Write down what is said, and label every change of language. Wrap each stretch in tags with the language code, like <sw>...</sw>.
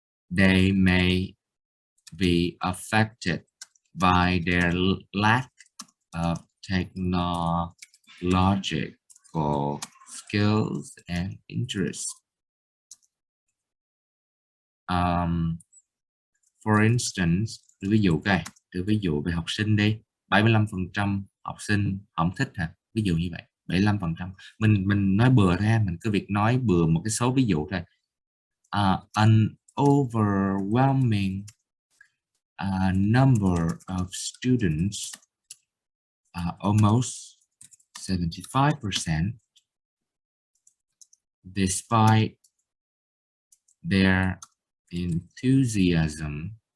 <en>They may be affected by their lack of technological skills and interest. For instance,</en> <vi>ví dụ về học sinh đi, 75% học sinh không thích hả? Ví dụ như vậy, 75%. Mình nói bừa ra, mình cứ việc nói bừa một cái số ví dụ thôi.</vi> <en>An overwhelming number of students, almost 75%, despite their enthusiasm</en>